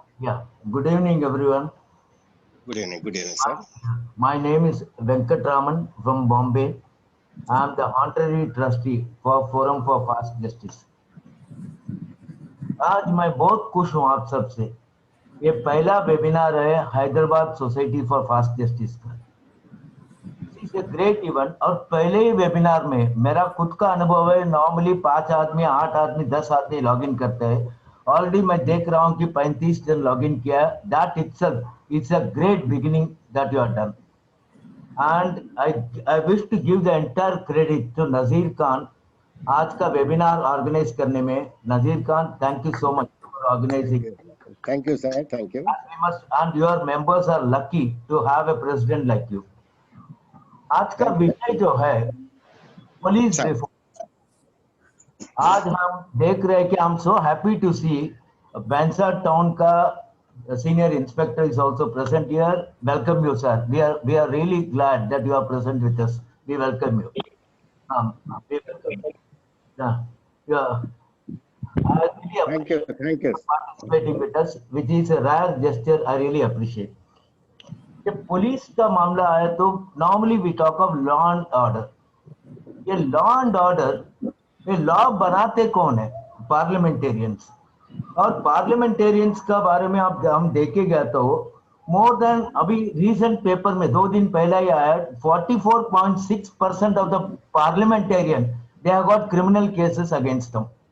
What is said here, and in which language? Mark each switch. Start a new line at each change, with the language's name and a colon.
English: Yeah, good evening, everyone. Good evening, sir. My name is Venkatraman from Bombay. I am the honorary trustee for Forum for Fast Justice.
Hindi: आज मैं बहुत खुश हूँ आप सबसे। ये पहला वेबिनार है Hyderabad society for fast justice का।
English: it's a great event
Hindi: और पहले ही वेबिनार में मेरा खुद का अनुभव है। नॉर्मली 5 आदमी, 8 आदमी, 10 आदमी लॉगिन करते हैं। ऑलरेडी मैं देख रहा हूँ कि 35 जन लॉगिन किया।
English: That it's a great beginning that you are done. And I wish to give the entire credit to Nazir Khan.
Hindi: आज का वेबिनार ऑर्गेनाइज करने में नजीर Khan,
English: Thank you so much for organising. Thank you, sir. Thank you. And your members are lucky to have a president like you.
Hindi: आज का विषय जो है police
English: Sir. Reform.
Hindi: आज हम देख रहे हैं कि
English: I'm so happy to see Bhainsa town का senior inspector is also present here. Welcome you, sir. We are really glad that you are present with us. We welcome you. We welcome you. Yeah. I really appreciate Thank you. participating with us, which is a rare gesture. I really appreciate.
Hindi: जब police का मामला आया तो normally
English: We talk of law and order.
Hindi: ये law and order, ये law बनाते कौन है? पार्लियामेंटेरियंस। और पार्लियामेंटेरियंस का बारे में आप हम देखे गया तो मोर देन अभी रीसेंट पेपर में 2 दिन पहले ही आया
English: 44.6% of the parliamentarian they have got criminal cases against them.